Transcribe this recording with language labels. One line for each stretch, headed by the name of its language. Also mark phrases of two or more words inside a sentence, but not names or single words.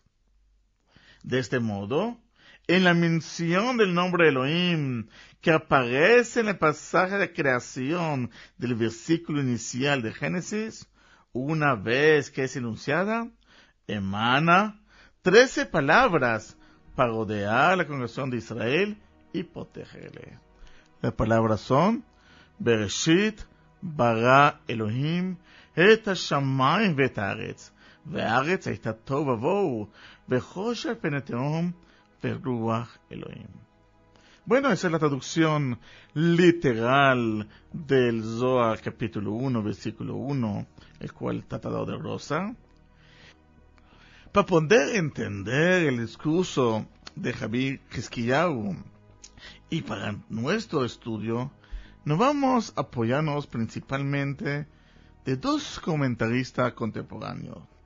Spanish: De este modo, en la mención del nombre de Elohim, que aparece en el pasaje de creación del versículo inicial de Génesis, una vez que es enunciada, emana 13 palabras para rodear la congregación de Israel y protegerle. Las palabras son,
Hebrew: בראשית ברא אלהים את השמים ואת הארץ, והארץ הייתה תוהו ובוהו, וחושך פני תהום, ורוח אלוהים.
Spanish: Bueno, esa es la traducción literal del Zohar capítulo 1, versículo 1, el cual tratado de rosa. Para poder entender el discurso de Rabbi Hizkiyahu y para nuestro estudio, nos vamos a apoyarnos principalmente de dos comentaristas contemporáneos.